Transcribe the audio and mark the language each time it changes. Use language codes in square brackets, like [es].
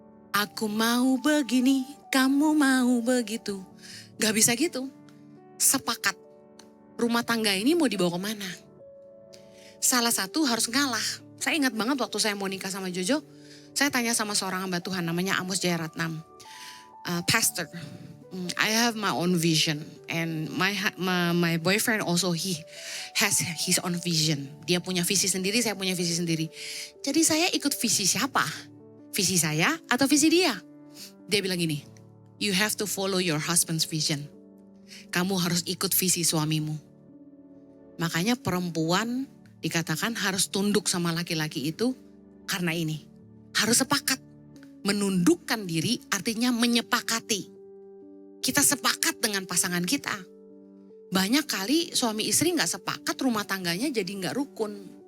[id] Aku mau begini, kamu mau begitu. Gak bisa gitu. Sepakat. Rumah tangga ini mau dibawa kemana? Salah satu harus ngalah. Saya ingat banget waktu saya mau nikah sama Jojo, saya tanya sama seorang hamba Tuhan namanya Amos Jayaratnam. [en] Pastor, I have my own vision and my boyfriend also he has his own vision. [id] Dia punya visi sendiri, saya punya visi sendiri. Jadi saya ikut visi siapa? Visi saya atau visi dia? Dia bilang gini, [en] you have to follow your husband's vision. [id] Kamu harus ikut visi suamimu. Makanya perempuan dikatakan harus tunduk sama laki-laki itu karena ini. Harus sepakat. Menundukkan diri artinya menyepakati. Kita sepakat dengan pasangan kita. Banyak kali suami istri gak sepakat, rumah tangganya jadi gak rukun.